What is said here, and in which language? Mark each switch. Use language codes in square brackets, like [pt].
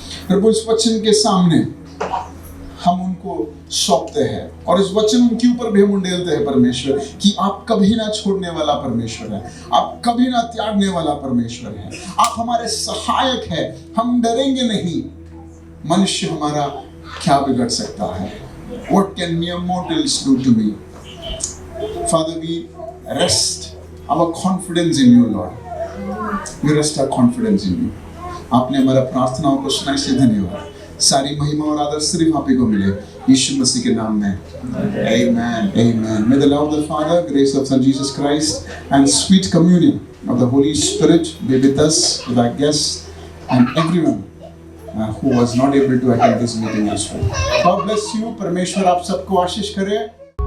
[hi] प्रभु इस वचन के सामने हम उनको सौंपते हैं और इस वचन के ऊपर भी हम उंडेलते हैं परमेश्वर कि आप कभी ना छोड़ने वाला परमेश्वर है, आप कभी ना त्यागने वाला परमेश्वर है, आप हमारे सहायक है, हम डरेंगे नहीं। मनुष्य हमारा क्या बिगड़ सकता है? [en] What can mere mortals do to me? Father, we rest our confidence in you, Lord. We rest our confidence in you. [hi] आपने हमारा प्रार्थनाओं को सुना, इसलिए धन्यवाद। सारी महिमा और आदर सिर्फ आप ही को मिले, यीशु मसीह के नाम में। [en] Amen. Amen. May the love of the Father, grace of Son Jesus Christ, and sweet communion of the Holy Spirit be with us, with our guests, and everyone who was not able to attend this meeting as well. God bless you. [hi] परमेश्वर आप सबको आशीष करे।